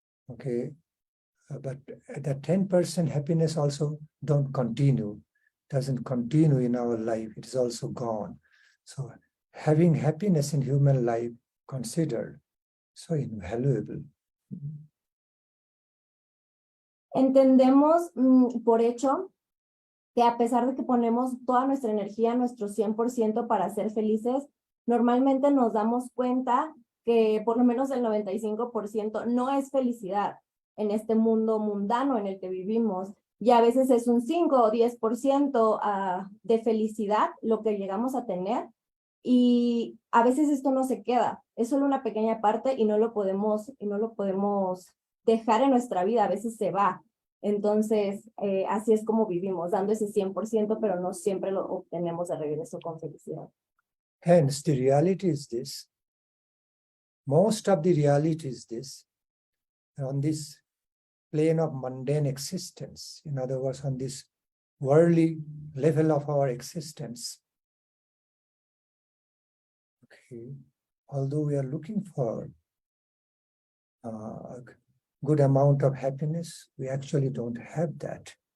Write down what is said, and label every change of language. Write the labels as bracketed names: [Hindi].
[English] Okay, but that 10% happiness also doesn't continue in our life. It is also gone. So having happiness in human life considered so invaluable. [Spanish] Entendemos por hecho que a pesar de que ponemos toda nuestra energía, nuestro 100% para ser felices, normalmente nos damos cuenta que por lo menos el 95% no es felicidad en este mundo mundano en el que vivimos. Y a veces es un 5 o 10% de felicidad lo que llegamos a tener, Y a veces esto no se queda, es solo una pequeña parte y no lo podemos dejar en nuestra vida, a veces se va. Entonces, así es como vivimos, dando ese 100%, pero no siempre lo obtenemos de regreso con felicidad. [English] Hence, the reality is this. Most of the reality is this. On this plane of mundane existence, in other words, on this worldly level of our existence, okay, although we are looking for a good amount of happiness, we actually don't have that.